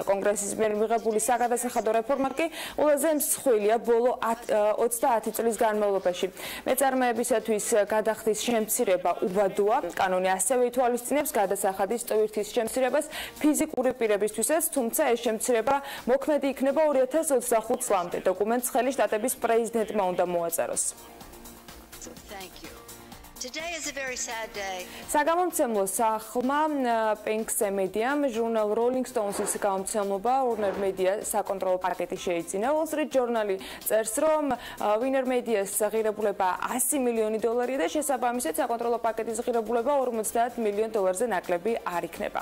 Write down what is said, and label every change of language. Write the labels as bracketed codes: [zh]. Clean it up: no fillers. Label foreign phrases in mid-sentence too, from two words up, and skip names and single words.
[ka] კონგრესის მიერ მიღებული საგადასახადო რეფორმა კი ყველაზე მსხვილია ბოლო 30 წლის განმავლობაში. მეწარმეებისათვის გადახდის შემცირება უბადოა. კანონი ასევე ითვალისწინებს გადასახადის ტვირთის შემცირებას ფიზიკური პირებისთვისაც, თუმცა ეს შემცირება მოქმედი იქნება 2025 წლამდე. დოკუმენტს ხელი შტატების პრეზიდენტმა უნდა მოაწეროს. [en] Today is a very sad day. [ka] საგამომცემლო სახლმა Penks მედიამ ჟურნალ Rolling Stones-ის გამომცემლობა Warner Media საკონტროლო პაკეტი შეიძინა. Wall Street Journal-ი წერს, რომ Warner Media-ს ღირებულება $100 მილიონი და შესაბამისად საკონტროლო პაკეტის ღირებულება $50 მილიონ-ზე ნაკლები არ იქნება.